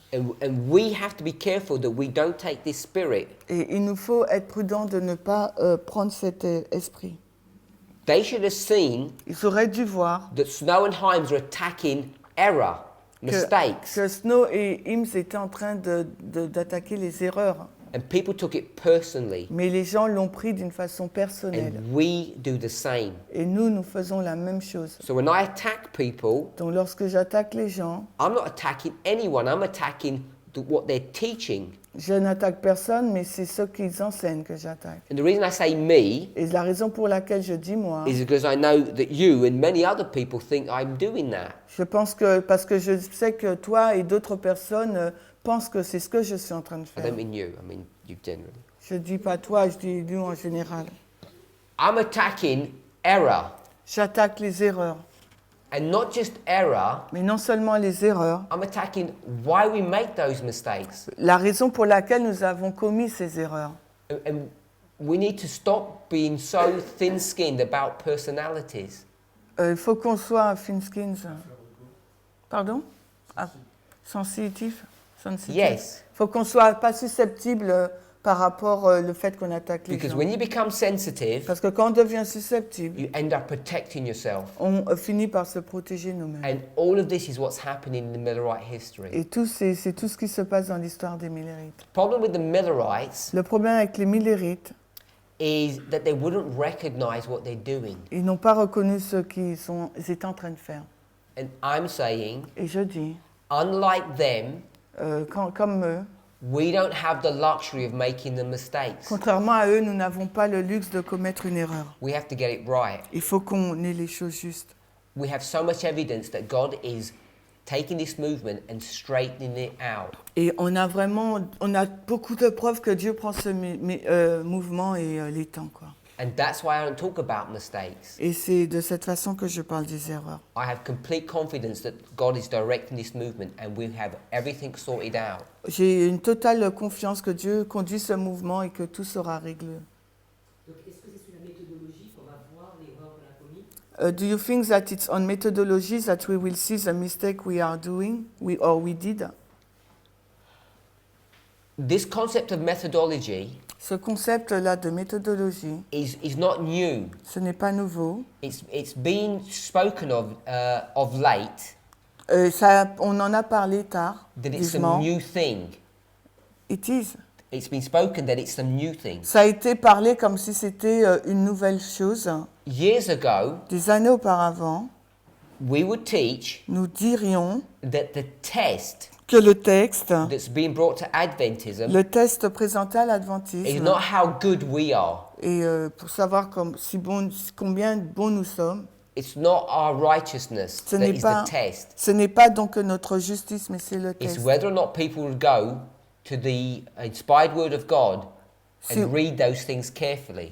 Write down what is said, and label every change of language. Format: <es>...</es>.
<en>And we have to be careful that we don't take this spirit.</en> <fr>Et il nous faut être prudents de ne pas prendre cet esprit.</fr> <en>They should have seen</en> <fr>Ils auraient dû voir</fr> <en>that Snow and Himes are attacking error, mistakes,</en> <fr>que Snow et Hims étaient en train d'attaquer les erreurs.</fr> <en>and people took it personally.</en> <fr>Mais les gens l'ont pris d'une façon personnelle.</fr> <en>And we do the same.</en> <fr>Et nous faisons la même chose.</fr> <en>So when I attack people,</en> <fr>Donc lorsque j'attaque les gens,</fr> <en>I'm not attacking anyone, I'm attacking what they're teaching.</en> <fr>je n'attaque personne, mais c'est ce qu'ils enseignent que j'attaque.</fr> <en>And the reason I say me</en> <fr>Et la raison pour laquelle je dis moi,</fr> <en>is because I know that you and many other people think I'm doing that.</en> <fr>je pense que, parce que je sais que toi et d'autres personnes pensent que c'est ce que je suis en train de</fr> <en>I</en> <fr>faire.</fr> <en>don't mean you, I mean you generally.</en> <fr>Je dis pas toi, je dis nous en général.</fr> <en>I'm attacking error.</en> <fr>J'attaque les erreurs.</fr> <en>And not just error,</en> <fr>Mais non seulement les erreurs,</fr> <en>I'm attacking why we make those mistakes.</en> <fr>la raison pour laquelle nous avons commis ces erreurs.</fr> <en>And we need to stop being so thin-skinned about personalities.</en> <fr>Il faut qu'on soit thin-skinned. Pardon? Ah, sensitif?</fr> <en>Yes.</en> <fr>Il faut qu'on soit pas susceptible par rapport au fait qu'on attaque les</fr> <en>Because</en> <fr>gens.</fr> <en>when you become sensitive,</en> <fr>Parce que quand on devient susceptible,</fr> <en>you end up protecting yourself.</en> <fr>on finit par se protéger nous-mêmes.</fr> <en>And all of this is what's happening in the Millerite history.</en> <fr>Et c'est tout ce qui se passe dans l'histoire des Millérites.</fr> <en>The problem with the Millerites</en> <fr>Le problème avec les Millérites,</fr> <en>is that they wouldn't recognize what they're doing.</en> <fr>ils n'ont pas reconnu ce qu'ils étaient en train de faire.</fr> <en>And I'm saying,</en> <fr>Et je dis,</fr> <en>unlike them,</en> <fr>comme eux,</fr> <en>we don't have the luxury of making the mistakes.</en> <fr>contrairement à eux, nous n'avons pas le luxe de commettre une erreur.</fr> <en>We have to get it right.</en> <fr>Il faut qu'on ait les choses justes.</fr> <en>We have so much evidence that God is taking this movement and straightening it out.</en> <fr>Et on a beaucoup de preuves que Dieu prend ce mouvement et l'étend, quoi.</fr> <en>And that's why I don't talk about mistakes.</en> <fr>Et c'est de cette façon que je parle des erreurs.</fr> <en>I have complete confidence that God is directing this movement and we have everything sorted out.</en> <fr>J'ai une totale confiance que Dieu conduit ce mouvement et que tout sera réglé. Donc, est-ce que c'est sur la méthodologie qu'on va voir l'erreur qu'on a commise?</fr> <en>Do you think that it's on methodologies that we will see the mistake we are doing, we did? This concept of methodology</en> <fr>Ce concept-là de méthodologie,</fr> <en>is not new.</en> <fr>ce n'est pas nouveau.</fr> <en>It's been spoken of late</en> <fr>On en a parlé tard,</fr> <en>that it's some</en> <fr>vivement.</fr> <en>new thing. It is. It's been spoken that it's some new thing.</en> <fr>Ça a été parlé comme si c'était une nouvelle chose.</fr> <en>Years ago,</en> <fr>Des années auparavant,</fr> <en>we would teach</en> <fr>nous dirions</fr> <en>that the test</en> <fr>que le texte,</fr> <en>that's being brought to Adventism</en> <fr>le test présenté à</fr> <en>is</en> <fr>l'adventisme,</fr> <en>not how good we are.</en> <fr>et pour savoir combien bons nous sommes,</fr> <en>It's not our righteousness</en> <fr>ce</fr> <en>that</en> <fr>n'est</fr> <en>is</en> <fr>pas,</fr> <en>the test.</en> <fr>ce n'est pas donc notre justice, mais c'est le</fr> <en>It's</en> <fr>test.</fr> <en>whether or not people will go to the inspired word of God</en> <fr>Si-</fr> <en>and read those things carefully.</en>